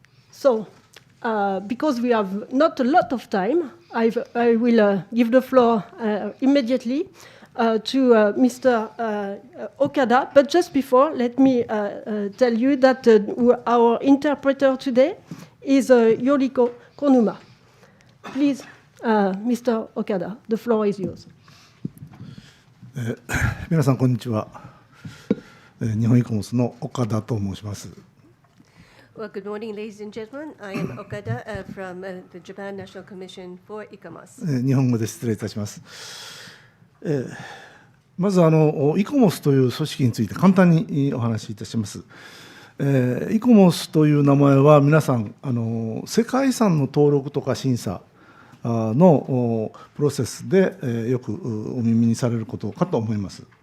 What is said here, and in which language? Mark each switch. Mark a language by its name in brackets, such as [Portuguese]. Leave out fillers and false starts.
[English] So, because we have not a lot of time, I will give the floor immediately to Mr. Okada. But just before, let me tell you that our interpreter today is Yoriko Konuma. Please, Mr. Okada, the floor is yours. [Japanese] 皆さんこんにちは。日本イコモスの岡田と申します。 [English] Well, good morning, ladies and gentlemen. I am Okada from the Japan National Commission for ICOMOS. [Japanese] 日本語で失礼いたします。まずイコモスという組織について簡単にお話しいたします。イコモスという名前は皆さん世界遺産の登録とか審査のプロセスでよくお耳にされることかと思います。